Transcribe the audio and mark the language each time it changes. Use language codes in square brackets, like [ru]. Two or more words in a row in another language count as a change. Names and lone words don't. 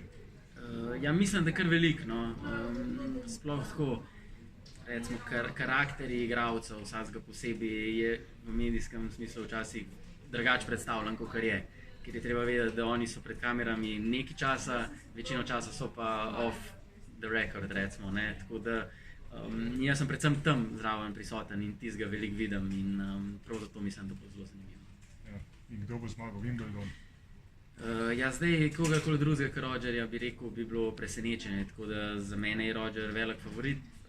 [sl] Ja, mislim, da kar veliko, no. Sploh tako, recimo, karakteri igralcev, vsakega posebej je v medijskem smislu včasih drugače predstavljen, kakor je. Ker je treba vedeti, da oni so pred kamerami nekaj časa, večino časa so pa [en] off the record, [sl] recimo, ne. Tako da jaz sem predvsem tam zraven prisoten in tistega veliko vidim in prav zato mislim, da bo zelo zanimivo. Ja. In kdo bo zmagal Wimbledon? Ja, zdaj kogarkoli drugega kot Rogerja bi rekel, bi bilo presenečenje, tako da za mene je Roger velik favorit.